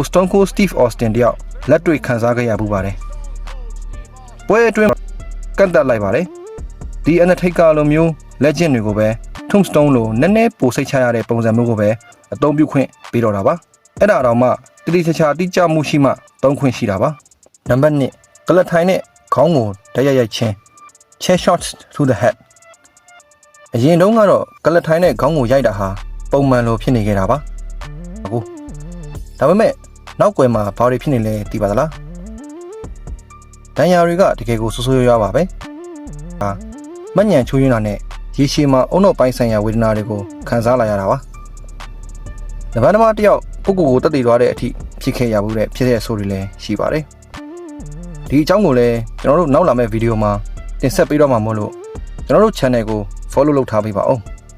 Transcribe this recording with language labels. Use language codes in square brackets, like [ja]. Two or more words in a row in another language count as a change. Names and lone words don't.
[my] Stone Cold Steve Austin တယောက်လက်တွေ့ခန်းစားခဲ့ရပူပါတယ်ပွဲအတွင်းကန့်တက်လိုက်ပါတယ်ဒီ Undertaker လိုမျိုး legend တွေကိုပဲ Tombstone လိုနည်းနည်းပိုစိတ်ချရတဲ့ပုံစံမျိုးကိုပဲအသုံးပြုခွင့်ပေးတော့တာပါ အဲ့ဒါတော့မှတိတိကျကျတိကျမှုရှိမှသုံးခွင့်ရှိတာပါနံပါတ်1ကလထိုင်နဲ့ခေါင်းကိုတိုက်ရိုက်ချင်း [en] chair shots to the [my] head အရင်တုန်းကတော့ကလထိုင်နဲ့ခေါင်းကိုရိုက်တာဟာပုံမှန်လိုဖြစ်နေခဲ့တာပါအခုဒါပေမဲ့နောက်ွယ် မှာဘာတွေဖြစ်နေလဲသိပါသလားဒဏ်ရာတွေကတကယ်ကိုဆိုးဆိုးရွားရွားပါပဲမညံချိုးရင်းတာနဲ့ရေရှည်မှာအုံနောက်ပိုင်းဆိုင်ရာဝေဒနာတွေကိုခံစားလာရတာပါနဗန်းသမားတယောက်ပုဂ္ဂိုလ်ကိုတက်တည်သွားတဲ့အထိဖြစ်ခဲ့ရမှုတဲ့ဖြစ်တဲ့အဆိုးတွေလည်းရှိပါတယ်ဒီအကြောင်းကိုလည်းကျွန်တော်တို့နောက်လာမယ့်ဗီဒီယိုမှာတင်ဆက်ပေးတော့မှာမို့လို့ကျွန်တော်တို့ channel ကို follow လုပ်ထားပေးပါဦး